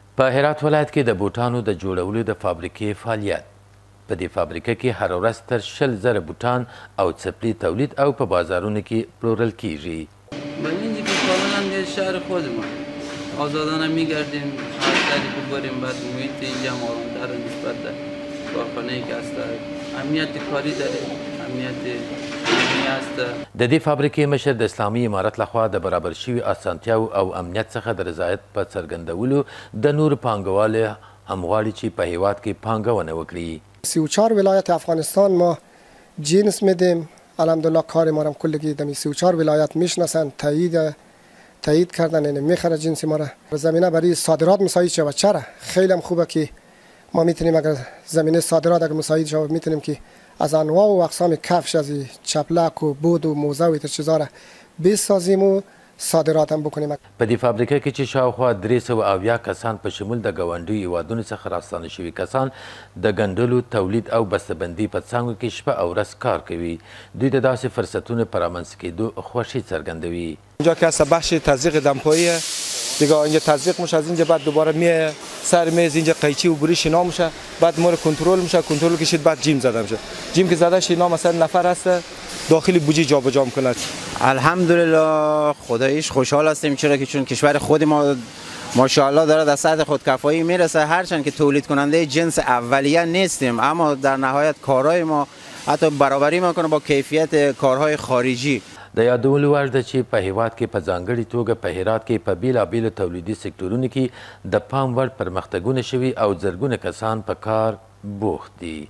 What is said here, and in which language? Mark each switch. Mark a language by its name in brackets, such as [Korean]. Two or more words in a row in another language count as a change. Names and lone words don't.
[Pashto] په هرات ولایت کې د بوټانو د جوړولو د فابریکې فعالیت. په دې فابریکه کې هر ورځ تر 20,000 بوټان او څپلۍ تولید او په بازارونو کې پلورل کیږي. [Persian] من اینجا که کاملا شهر خودمان آزادانه میگردیم، هر سری که بریم بعد محیط اینجا آرام‌تر نسبت به کارخانه‌ای که هست. امنیت کاری داریم، امنیت هست. [Pashto] د دې فابریکې مشر د اسلامي امارت لخوا د برابر شوي اسانتیاو او امنیت څخه د رضایت په څرګندولو د نورو پانګوالو هم غواړي چې په هیواد کې پانګونه وکړي. [Persian] 34 ولایت افغانستان ما جنس میدیم. الحمدلله کار ما هم کلگی دمی 34 ولایت میشناسن، تایید کردن، یعنی میخره جنس ما را. زمینه برای صادرات مساعد شود. چرا؟ خیلی هم خوبه که ما میتونیم اگر زمینه صادرات اگر مساعد شود میتونیم که از انواع و اقسام کفش، از چپلک و بود و موزه و این چیزا را بسازیم و صادرات هم بکنیم. [Pashto] په دې فابریکه کې چې شاوخوا 370 کسان په شمول د ګاونډیو هیوادونو څخه راستانه شوي کسان د ګنډلو، تولید او بسته‌بندۍ په څانګو کې شپه او ورځ کار کوي. دوی د داسې فرصتونو په رامنځته کېدو خوښي څرګندوي. [Persian] اینجا که هست بخش تزریق دمپایی دیگه، اینجا تزریق میشه، از اینجا بعد دوباره میه سر میز اینجا قیچی و بوری شنا میشه، بعد ما رو کنترل میشه، کنترل کشید بعد جیم زده میشه. جیم که زده شنا مثلا نفر هست داخل بوجی جابجا میکنه. الحمدلله خداییش خوشحال هستیم، چرا که چون کشور خود ما ماشاءالله داره در سطح خودکفایی میرسه. هرچند که تولید کننده جنس اولیه نیستیم، اما در نهایت کارهای ما حتی برابری میکنه با کیفیت کارهای خارجی. [Pashto] د یادولو وړ ده چې په هیواد کې په ځانګړې توګه په هرات کې په بیلابیلو تولیدي سکتورونو کې د پام وړ پرمختګونه شوي او زرګونه کسان په کار بوخت دي.